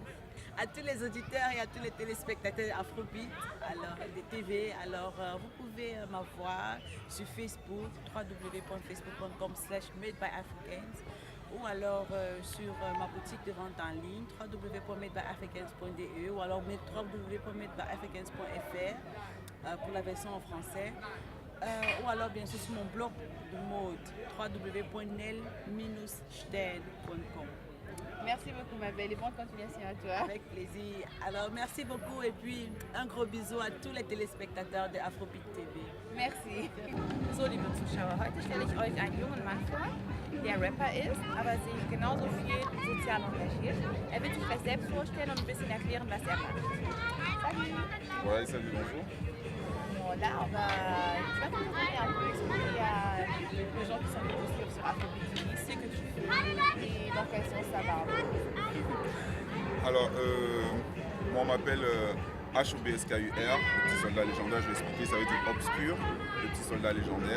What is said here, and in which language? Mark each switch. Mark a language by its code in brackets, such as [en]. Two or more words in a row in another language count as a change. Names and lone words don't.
[fr] À tous les auditeurs et à tous les téléspectateurs Afrobeat, alors des TV, alors vous pouvez m'avoir sur Facebook, www.facebook.com/madebyafricans, ou alors sur ma boutique de vente en ligne, www.madebyafricans.de, ou alors www.madebyafricans.fr pour la version en français, ou alors bien sûr sur mon blog de mode, www.nel-stern.com. Merci beaucoup ma belle et bonne continuation à toi. Avec plaisir. Alors, merci beaucoup et puis un gros bisou à tous les téléspectateurs de Afrobeat TV. Merci. [de] So, liebe Zuschauer, heute stelle ich euch einen jungen Mann vor, der Rapper ist, aber sich genauso viel sozial engagiert. Er wird sich gleich selbst vorstellen und ein bisschen erklären, was er macht. [fr] Salut. Ouais, salut, bonjour. Bon, là, tu vas te présenter un peu, expliquer à les gens qui sont venus te suivre sur Afrobeat TV ce que tu fais et dans quel sens ça va. Alors, moi on m'appelle HOBSKUR, le petit soldat légendaire, je vais expliquer, ça veut dire obscur, le petit soldat légendaire.